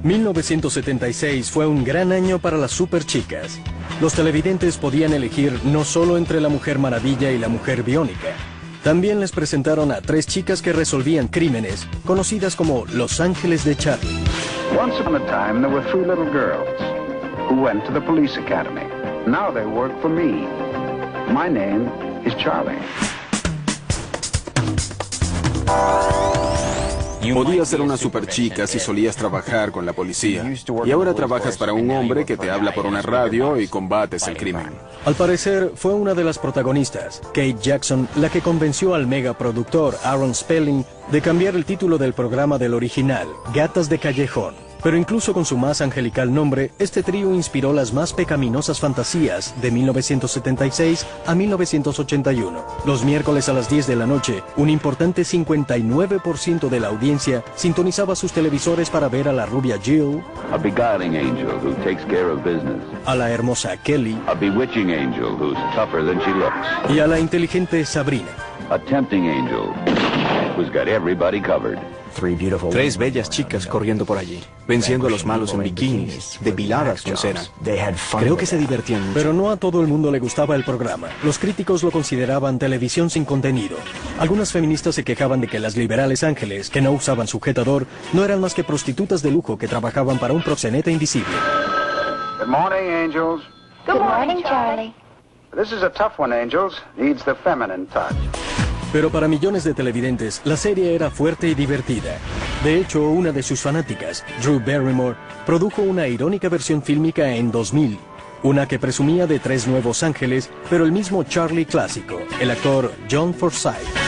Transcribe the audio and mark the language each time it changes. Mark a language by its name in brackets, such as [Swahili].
[Spanish] ...1976 fue un gran año para las superchicas. Los televidentes podían elegir no solo entre la Mujer Maravilla y la Mujer Biónica. También les presentaron a tres chicas que resolvían crímenes, conocidas como Los Ángeles de Charlie. [English] Once upon a time there were three little girls who went to the police academy. Now they work for me. My name is Charlie. [Spanish] Podías ser una superchica si solías trabajar con la policía. Y ahora trabajas para un hombre que te habla por una radio y combates el crimen. Al parecer, fue una de las protagonistas, Kate Jackson, la que convenció al megaproductor Aaron Spelling de cambiar el título del programa del original, Gatas de Callejón. Pero incluso con su más angelical nombre, este trío inspiró las más pecaminosas fantasías de 1976 a 1981. Los miércoles a las 10 de la noche, un importante 59% de la audiencia sintonizaba sus televisores para ver a la rubia Jill, [English] a beguiling angel who takes care of business, [Spanish] a la hermosa Kelly, [English] a bewitching angel who's tougher than she looks, [Spanish] y a la inteligente Sabrina, [English] a tempting angel who's got everybody covered. [Spanish] Tres bellas chicas corriendo por allí, venciendo a los malos en bikinis, depiladas con cera. Creo que se divertían mucho. Pero no a todo el mundo le gustaba el programa. Los críticos lo consideraban televisión sin contenido. Algunas feministas se quejaban de que las liberales ángeles, que no usaban sujetador, no eran más que prostitutas de lujo que trabajaban para un proxeneta invisible. [English] Good morning, angels. Good morning, Charlie. This is a tough one, angels. Needs the feminine touch. [Spanish] Pero para millones de televidentes, la serie era fuerte y divertida. De hecho, una de sus fanáticas, Drew Barrymore, produjo una irónica versión fílmica en 2000, una que presumía de tres nuevos ángeles, pero el mismo Charlie clásico, el actor John Forsythe.